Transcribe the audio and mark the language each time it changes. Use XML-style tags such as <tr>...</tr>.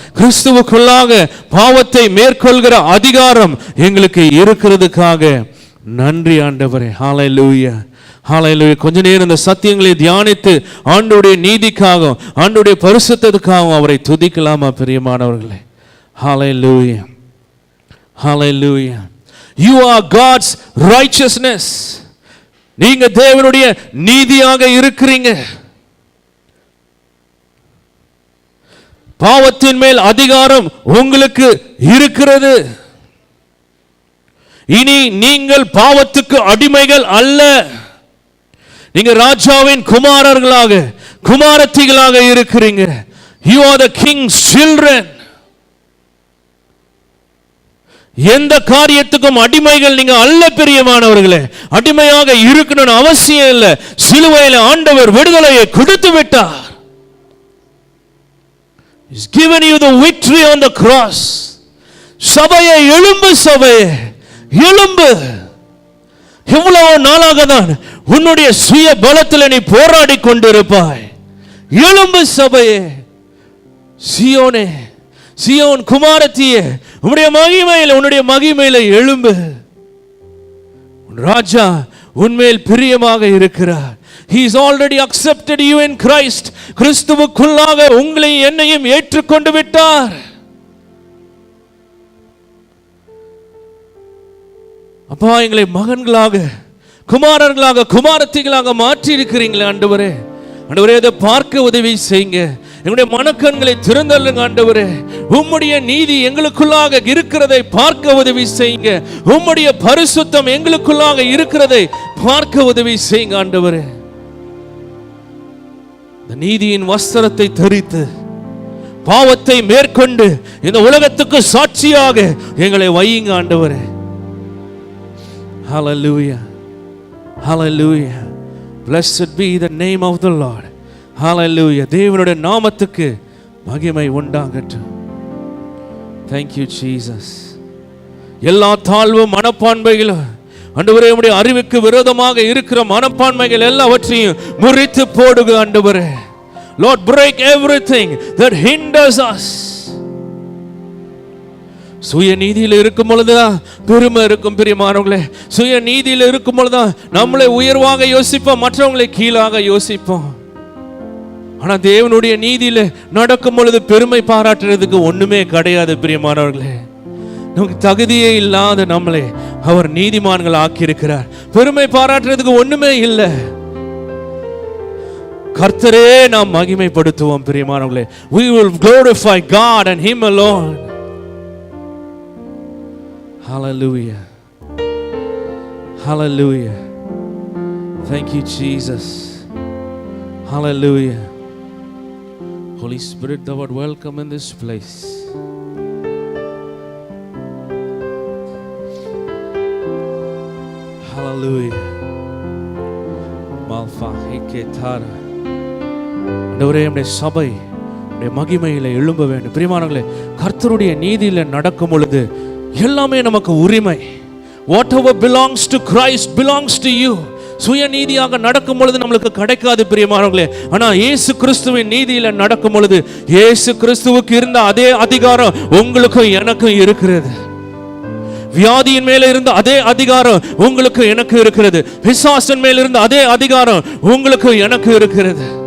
<ta>கிறிஸ்துவுக்குள்ளாக பாவத்தை மேற்கொள்கிற அதிகாரம் எங்களுக்கு இருக்கிறதுக்காக நன்றி ஆண்டவரே. ஹல்லேலூயா, ஹalleluya. கொஞ்ச நேரம் இந்த சத்தியங்களை தியானித்து ஆண்டவருடைய நீதிக்காகவும் ஆண்டவருடைய பரிசுத்தத்துக்காகவும் அவரை துதிக்கலாமா பிரியமானவர்களே? ஹalleluya. Hallelujah.</ta> <en>You are God's righteousness.</en> <ta>நீங்க தேவனுடைய நீதியாக இருக்கிறீங்க. பாவத்தின் மேல் அதிகாரம் உங்களுக்கு இருக்கிறது. இனி நீங்கள் பாவத்துக்கு அடிமைகள் அல்ல. நீங்க ராஜாவின் குமாரர்களாக குமாரத்திகளாக இருக்கிறீங்க.</ta> <en>You are the king's children.</en> <ta>எந்த காரியத்துக்கும் அடிமைகள் நீங்க அல்ல பிரியமானவர்களே. அடிமையாக இருக்கணும்னு அவசியம் இல்லை. சிலுவையில் ஆண்டவர் விடுதலையை கொடுத்து விட்டார்.</ta> <en>He's given you the victory on the cross.</en> <ta>சபையே எழும்பு, சபையே எழும்பு. எவ்வளவு நாளாக தான் உன்னுடைய சுய பலத்தில் நீ போராடி கொண்டிருப்பாய். எழும்பு சபையே. சியோனே, சியோன் குமாரத்தியே, உன்னுடைய மகிமையில எழும்பு. ராஜா உன்மேல் பிரியமாக இருக்கிறார்.</ta> <en>He is already accepted you in Christ.</en> <ta>கிறிஸ்துவுக்குள்ளாக உங்களையும் என்னையும் ஏற்றுக்கொண்டு விட்டார். அப்பா, எங்களை மகன்களாக குமாரர்களாக குமாரத்திகளாக மாற்றி இருக்கிறீங்களே ஆண்டவரே. ஆண்டவரே, இதை பார்க்க உதவி செய்யுங்க. எங்களுடைய மனக்கண்களை திறந்தள்ளுங்க ஆண்டவரே. உம்முடைய நீதி எங்களுக்குள்ளாக இருக்கிறதை பார்க்க உதவி செய்யுங்க. உம்முடைய பரிசுத்தம் எங்களுக்குள்ளாக இருக்கிறதை பார்க்க உதவி செய்யுங்க ஆண்டவரே. இந்த நீதியின் வஸ்திரத்தை தரித்து பாவத்தை மேற்கொண்டு இந்த உலகத்துக்கு சாட்சியாக எங்களை வையுங்க ஆண்டவரே.</ta> <en>Hallelujah. Hallelujah. Blessed be the name of the Lord. Hallelujah.</en> <ta>தேவனுடைய நாமத்துக்கு மகிமை உண்டாகட்டும்.</ta> <en>Thank you Jesus.</en> <ta>எல்லா தாழ்வு மனப்பான்மைகளும் ஆண்டவரே, உம்முடைய அறிவுக்கு விரோதமாக இருக்கிற மனப்பான்மைகள் எல்லாவற்றையும் முறித்து போடுங்க ஆண்டவரே.</ta> <en>Lord, break everything that hinders us.</en> <ta>சுய நீதியில் இருக்கும் பொழுதுதான் பெருமை இருக்கும் பிரியமானவர்களே. சுய நீதியில் இருக்கும் பொழுதுதான் நம்மளை உயர்வாக யோசிப்போம், மற்றவங்களை கீழாக யோசிப்போம். ஆனா தேவனுடைய நீதியில நடக்கும் பொழுது பெருமை பாராட்டுறதுக்கு ஒண்ணுமே கிடையாது பிரியமானவர்களே. நமக்கு தகுதியே இல்லாத நம்மளை அவர் நீதிமான்கள் ஆக்கியிருக்கிறார். பெருமை பாராட்டுறதுக்கு ஒண்ணுமே இல்லை. கர்த்தரே நாம் மகிமைப்படுத்துவோம் பிரியமானவர்களே.</ta> <en>We will glorify God and Him alone. Hallelujah. Hallelujah. Thank you Jesus. Hallelujah. Holy Spirit, thou art welcome in this place. Hallelujah. Malfa hiketara.</en> <ta>ஆண்டவரே, நம்முடைய சபை நம்முடைய மகிமையில எழும்ப வேண்டும் பிரியமானவர்களே. கர்த்தருடைய நீதியில நடக்கும் பொழுது எல்லாமே நமக்கு உரிமை.</ta> <en>Whatever belongs to Christ belongs to you.</en> <ta>சுய நீதியாக நடக்கும் பொழுது நம்மளுக்கு கிடைக்காது பிரியமானவர்களே. ஆனா இயேசு கிறிஸ்துவின் நீதியில நடக்கும் பொழுது இயேசு கிறிஸ்துவுக்கு இருந்த அதே அதிகாரம் உங்களுக்கும் எனக்கும் இருக்கிறது. வியாதியின் மேல இருந்த அதே அதிகாரம் உங்களுக்கு எனக்கு இருக்கிறது. பிசாசின் மேல் இருந்த அதே அதிகாரம் உங்களுக்கு எனக்கு இருக்கிறது.</ta>